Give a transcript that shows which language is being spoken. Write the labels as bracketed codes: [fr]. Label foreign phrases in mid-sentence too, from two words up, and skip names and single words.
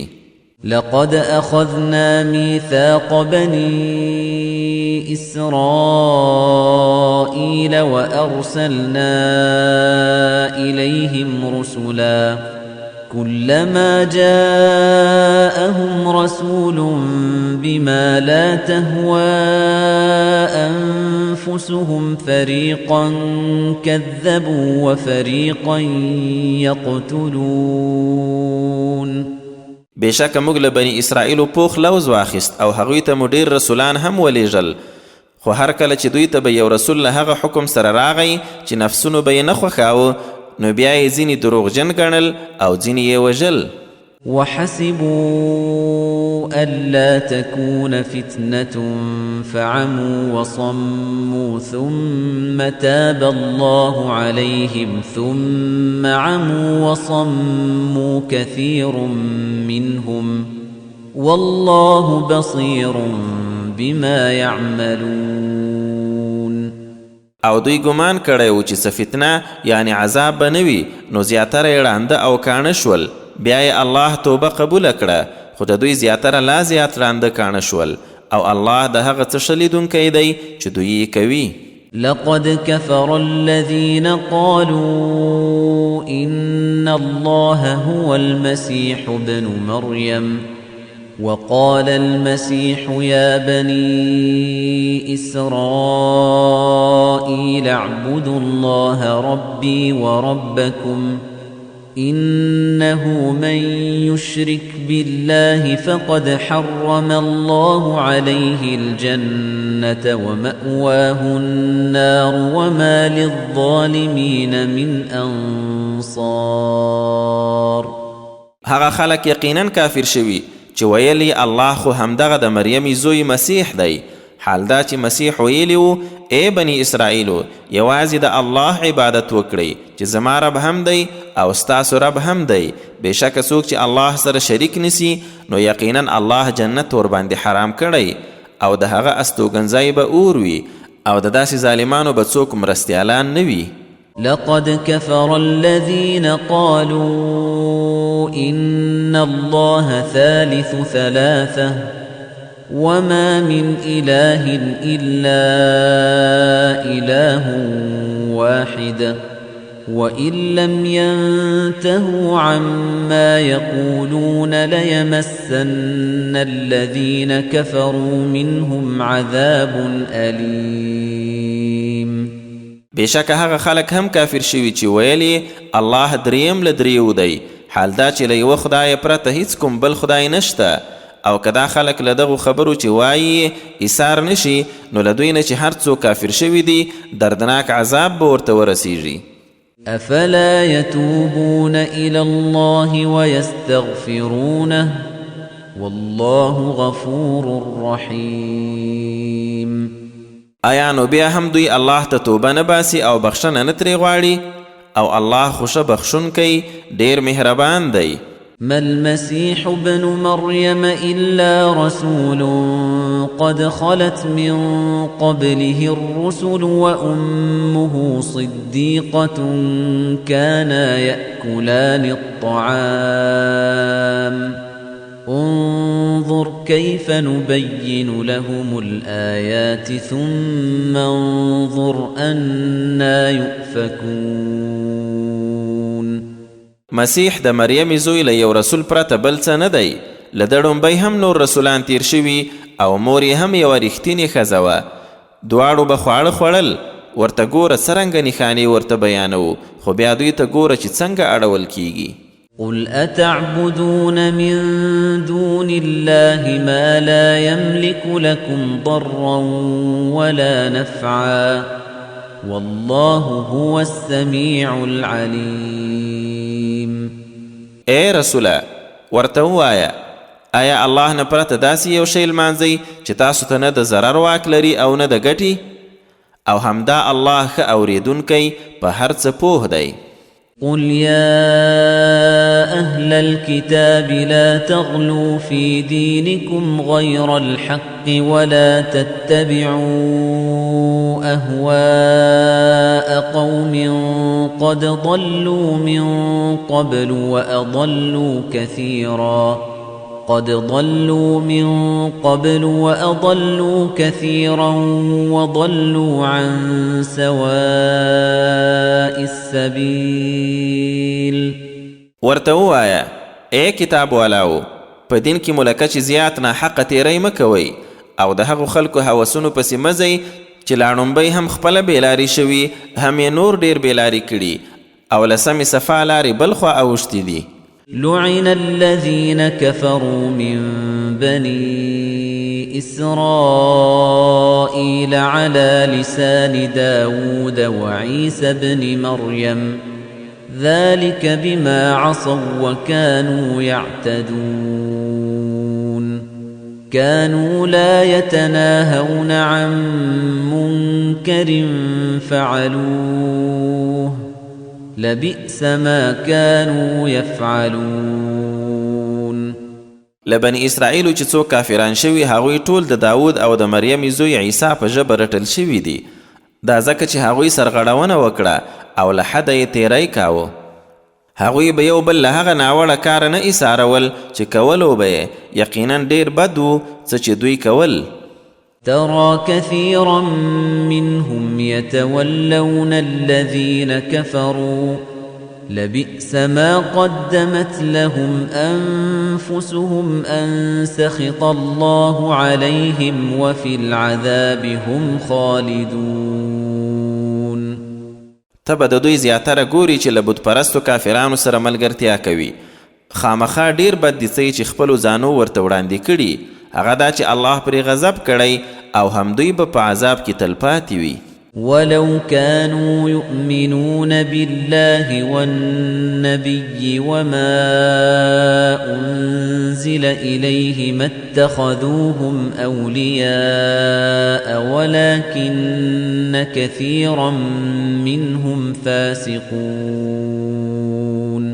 [ar] لقد أخذنا ميثاق بني إسرائيل وأرسلنا إليهم رسلا كلما جاءهم رسول بما لا تهوى أنفسهم فريقا كذبوا وفريقا يقتلون. [ps] بېشکه موږ له بني اسرائیلو پوخ لوز واخیست او هغوی ته مو ډېر رسولان هم ولیږل خو هر کله چې دوی ته به یو رسول له هغه حکم سره راغی چې نفسونو به یې نه خوښاوه نو بیا یې ځینې دروغجن ګڼل او ځینې یې وژل. [ar] وحسبوا ألا تكون فتنة فعموا وصموا ثم تاب الله عليهم ثم عموا وصموا كثير منهم والله بصير بما يعملون. [ps] او دوی ګمان کړی و چې څه فتنه یعنی عذاب به نه وي نو زیاتره یې ړانده او کاڼه شول. بیا یې الله توبه قبوله کړه خو د دوی زیاتره لا زیات ړانده کاڼه شول او الله د هغه څه ښه لیدونکی دی چې دوی یې کوي. [ar] لقد كفر الذين قالوا إن الله هو المسيح ابن مريم وقال المسيح يا بني إسرائيل اعبدوا الله ربي وربكم إنه من يشرك بالله فقد حرم الله عليه الجنة ومأواه النار وما للظالمين من أنصار. [ps] هغه خلک یقینا کافر شوي چې ویلي الله خو همدغه د مریم زوی مسیح دی. حال دا چې مسیح ویلی و ای بني اسرائیلو یوازې د الله عبادت وکړئ چې زما رب هم دی او ستاسو رب هم دی. بېشکه څوک چې الله سره شریک نسی نو یقینا الله جنت ورباندې حرام کړی او د هغه استوګنځی به اور وي او د داسې ظالمانو به څوک مرستیالان نه وي. [ar] لقد كفر الذين قالوا إن الله ثالث ثلاثة وما من إله إلا إله واحد وإن لم ينتهوا عما يقولون ليمسن الذين كفروا منهم عذاب أليم. [ps] بېشکه هغه خلک هم کافر شوي چې ویلي الله دریم له دریو دی. حال دا چې له یوه خدای پرته هیڅ کوم بل خدای نشته او که دا خلک له دغو خبرو چې وایي ایثار نشي نو له دوی نه چې هر څوک کافر شوي دي دردناک عذاب به ورته ورسیږي. [ar] أفلا يتوبون إلى الله ويستغفرونه والله غفور رحيم. [ps] آیا نو بیا هم دوی الله ته توبه نه باسي او بخښنه نه ترې غواړي او الله خوشه بخښونکی ډېر مهربان دی. [ar] ما المسيح ابن مريم إلا رسول قد خلت من قبله الرسل وأمه صديقة كانا يأكلان الطعام انظر كيف نبين لهم الآيات ثم انظر أنا يؤفكون. [ps] مسیح د مریم زوی له یو رسول پرته بل څه نه دی. له ده ډومبی هم نور رسولان تیر شوي او مور یې هم یوه رښتینې ښځه وه. دواړو به خواړه خوړل. ورته ګوره څرنګه نښانې ورته بیانوو خو بیا دوی ته ګوره چې څنګه اړول کیږي. [ar] قل أتعبدون من دون الله ما لا يملك لكم ضرا ولا نفعا والله هو السميع العليم. [ps] اے رسوله ورته ووایه آیا الله نه پرته داسې یو شی لمانځئ چې تاسو ته نه د ضرر واک لري او نه د ګټې او همدا الله ښه اورېدونکی په هر څه پوه دی. [ar] قل يا أهل الكتاب لا تغلوا في دينكم غير الحق ولا تتبعوا أهواء قوم قد ضلوا من قبل وأضلوا كثيرا وضلوا عن سواء السبيل. [ps] ورته ووایه ای کتاب والاو په دین کې ملکه چې زیات ناحقه تیری مه کوئ او د هغو خلکو هوسونو پسې مه ځئ چې لا ړومبی هم خپله بېلارې شوي هم یې نور ډېر بېلارې کړي او له سمې صفا لارې بل خوا اوښتي دي. [ar] لعن الذين كفروا من بني إسرائيل على لسان داود وعيسى بن مريم ذلك بما عصوا وكانوا يعتدون. كانوا لا يتناهون عن منكر فعلوه لبئس ما كانوا يفعلون. [ps] لبني اسرائیلو چې څوک کافران شوي هغوی ټول د داود او د مریم زوی عیسی په ژبه رټل شوي دي. دا ځکه چې هغوی سرغړونه وکړه او له حده یې تیری کاوه. هغوی به یو بل له هغه ناوړه کاره نه ایسارول چې کولو به یې یقینا ډېر بد و څه چې دوی کول. [ar] ترى كثيرا منهم يتولون الذين كفروا لبئس ما قدمت لهم أنفسهم أن سخط الله عليهم وفي العذاب هم خالدون. [ps] ته به د دوی زیاتره ګوري چې له بتپرستو کافرانو سره ملګرتیا کوي. خامخا ډیر بد دي څه چې خپلو ځانو ورته وړاندې کړي، هغه دا چې الله پرې غضب کړی او هم دوی به په عذاب کې تلپاتې وي. [ar] ولو كانوا يؤمنون بالله والنبي وما أنزل إليه ما اتخذوهم أولياء ولكن كثيرا منهم فاسقون.